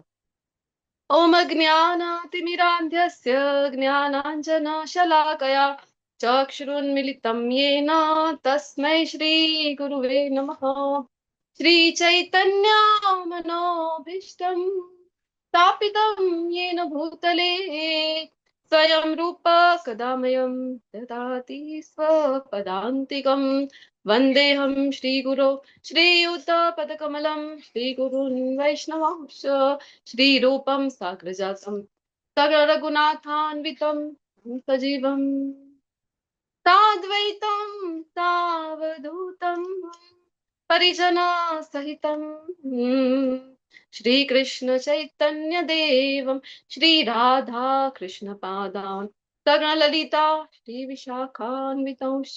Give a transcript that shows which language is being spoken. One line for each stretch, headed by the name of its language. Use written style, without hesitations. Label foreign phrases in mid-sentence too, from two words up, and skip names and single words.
Sanskrit: ઓમ જ્ઞાનાતિમિરાંધ્યસ્ય જ્ઞાનાંજનશલાકયા ચક્ષુરુન્મિલિतं येन તસ્मै શ્રી ગુરુવે નમઃ. શ્રી ચૈતન્યમનોભીષ્ટં સ્થાપિतं येन भूतले स्वयं रूप कदा मह्यं ददाति स्वपदान्तिकं. वन्देऽहं श्रीगुरो श्रीयुतपदकमलं श्रीगुरुन् वैष्णवांश्च श्रीरूपं साग्रजातं सकलरघुनाथान्वितं सजीवं साद्वैतं सावधूतं परिजनसहितं श्रीकृष्ण चैतन्य देवं श्रीराधा कृष्णपादान् सकलललिता श्रीविशाखान्वितंश्च.